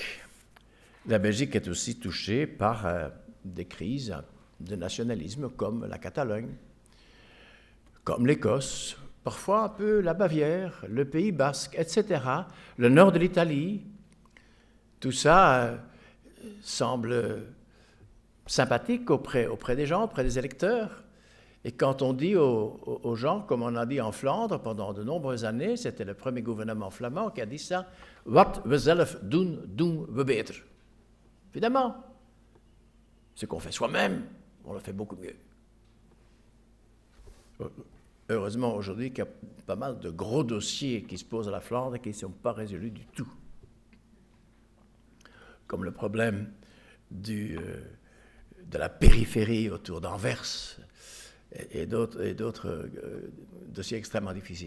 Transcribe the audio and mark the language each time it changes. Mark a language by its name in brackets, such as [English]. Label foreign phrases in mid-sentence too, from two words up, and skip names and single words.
[French] La Belgique est aussi touchée par des crises de nationalisme comme la Catalogne, comme l'Écosse, parfois un peu la Bavière, le Pays basque, etc., le nord de l'Italie. Tout ça semble sympathique auprès des gens, auprès des électeurs. Et quand on dit aux gens, comme on a dit en Flandre pendant de nombreuses années, c'était le premier gouvernement flamand qui a dit ça, « [Dutch] Wat we zelf doen, doen we beter ». [French] Évidemment, ce qu'on fait soi-même, on le fait beaucoup mieux. Heureusement aujourd'hui qu'il y a pas mal de gros dossiers qui se posent à la Flandre et qui ne sont pas résolus du tout. Comme le problème de la périphérie autour d'Anvers et d'autres dossiers extrêmement difficiles.